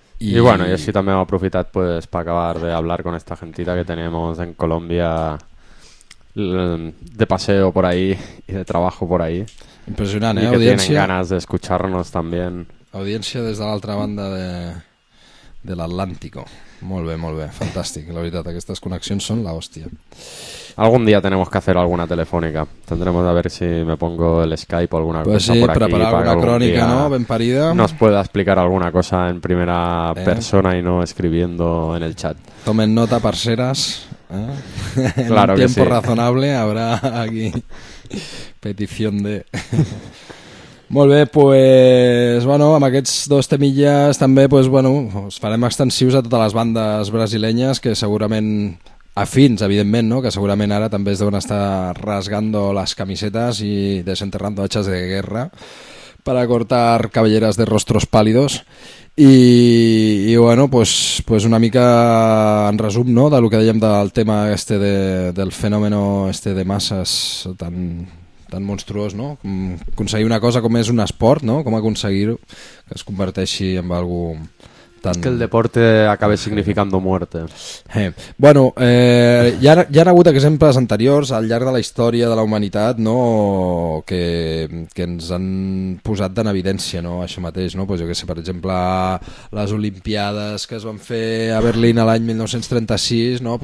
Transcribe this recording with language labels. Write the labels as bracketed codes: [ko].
[ca] I bueno, i així també hem aprofitat pues, per acabar de [es] hablar con esta gentita que tenemos en Colombia de paseo por ahí y de trabajo por ahí. [ca] Impressionant, eh? Audiència. [es] I que tienen ganas de escucharnos también. [ca] Audiència des de l'altra banda de l'Atlántico. Molt bé, molt bé. Fantàstic. La veritat, aquestes connexions són la hòstia. [es] Algun dia tenemos que hacer alguna telefònica. Tendremos a ver si me pongo el Skype o alguna pues cosa sí, por aquí. Preparar para [ca] alguna crònica, no? Ben parida. [es] Nos pueda explicar alguna cosa en primera persona i no escribiendo en el chat. Tomen nota, parceras. ¿Eh? En claro un tiempo que sí. Razonable habrá aquí petición de... [ca] Molt bé, pues, bueno, amb aquests dos temilles també pues, bueno, us farem extensius a totes les bandes brasileñas que segurament, afins, evidentment, no? Que segurament ara també es deuen estar rasgando les camisetes i [es] desenterrando hachas de guerra [ca] per cortar cabelleres de rostros pàlidos. I bueno, pues una mica en resum, no? De lo que dèiem del tema este del fenómeno este de masses tan monstruós, no? Com aconseguir una cosa com és un esport, no? Com aconseguir que es converteixi en algo tan... [es] Que el deporte acabe significando muerte. [ca] Bueno, ja han hagut exemples anteriors al llarg de la història de la humanitat, no? Que ens han posat en evidència, no? Això mateix, no? Pues jo que sé, per exemple, les Olimpiades que es van fer a Berlín l'any 1936, no?